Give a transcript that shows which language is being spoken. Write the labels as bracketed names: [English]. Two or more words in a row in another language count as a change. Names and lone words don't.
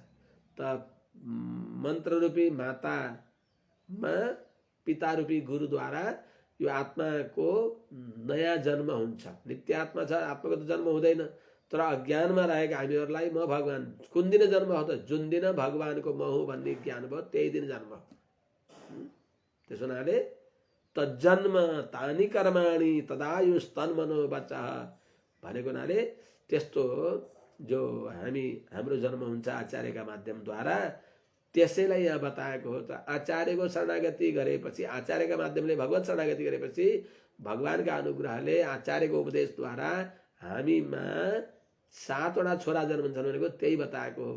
[Nepali] त मन्त्र रूपी मातामा पिता रूपी गुरुद्वारा यो आत्माको नयाँ जन्म हुन्छ। नित्य आत्मा छ, आत्माको त जन्म हुँदैन। तर अज्ञानमा रहेको हामीहरूलाई म भगवान कुन दिन जन्म हो त, जुन दिन भगवानको म हुँ भन्ने ज्ञान भयो त्यही दिन जन्म। त्यसो हुनाले [Sanskrit] तज्जन्म तानि कर्माणि तदायुस्तन मनो बच्चा [Nepali] भनेको हुनाले त्यस्तो जो हाम्रो जन्म हुन्छ आचार्यका माध्यमद्वारा त्यसैलाई यहाँ बताएको हो। त आचार्यको शरणागति गरेपछि, आचार्यका माध्यमले भगवत शरणागति गरेपछि भगवानका अनुग्रहले आचार्यको उपदेशद्वारा हामीमा 7 वटा छोरा जन्मन्छन् भनेको त्यही बताएको हो।